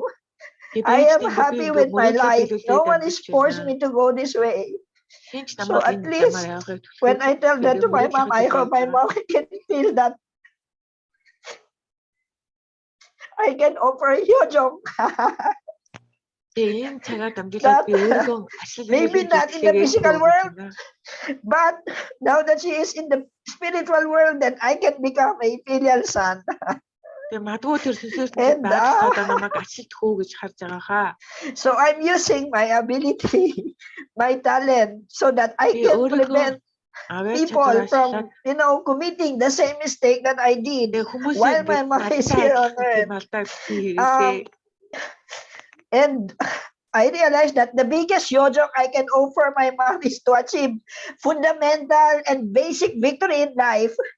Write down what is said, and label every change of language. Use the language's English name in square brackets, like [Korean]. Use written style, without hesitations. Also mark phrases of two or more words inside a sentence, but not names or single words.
[English] I am happy with my life. No one is forcing me to go this way. So at least when I tell that to my mom, I hope my mom can feel that I can offer Hyojong. [Mongolian] ийм цагаар дамжуулаад би өөрийгөө ашиглаж [English] maybe not in the physical world, but now that she is in the spiritual world, then I can become a filial son. [Mongolian] Тэгээ магадгүй тэр сүнсээр байгаад намайг ашиглах уу гэж харж байгаа хаа. [English] So I'm using my ability, my talent, so that I can prevent people from, committing the same mistake that I did while my mom is here on earth. And I realized that the biggest yojok I can offer my mom is to achieve fundamental and basic victory in life.